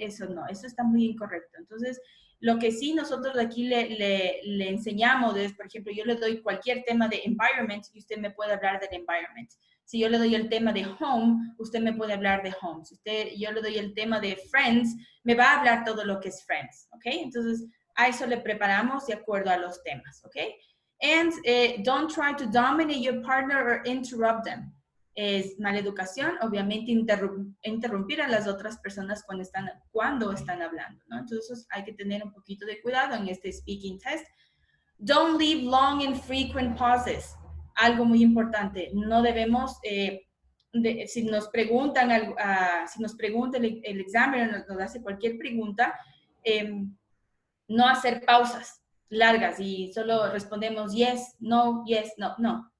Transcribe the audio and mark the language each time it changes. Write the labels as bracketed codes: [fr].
[es] Eso no, eso está muy incorrecto. Entonces, lo que sí nosotros aquí le enseñamos es, por ejemplo, yo le doy cualquier tema de environment y usted me puede hablar del environment. Si yo le doy el tema de home, usted me puede hablar de home. Si yo le doy el tema de friends, me va a hablar todo lo que es friends, ¿ok? Entonces, a eso le preparamos de acuerdo a los temas, ¿ok? [en] And don't try to dominate your partner or interrupt them. [es] Es mala educación, obviamente, interrumpir a las otras personas cuando están hablando, ¿no? Entonces, hay que tener un poquito de cuidado en este speaking test. [en] Don't leave long and frequent pauses. [es] Algo muy importante, no debemos, si nos preguntan, el examiner nos hace cualquier pregunta, no hacer pausas largas y solo respondemos [en] yes, [es] no, no.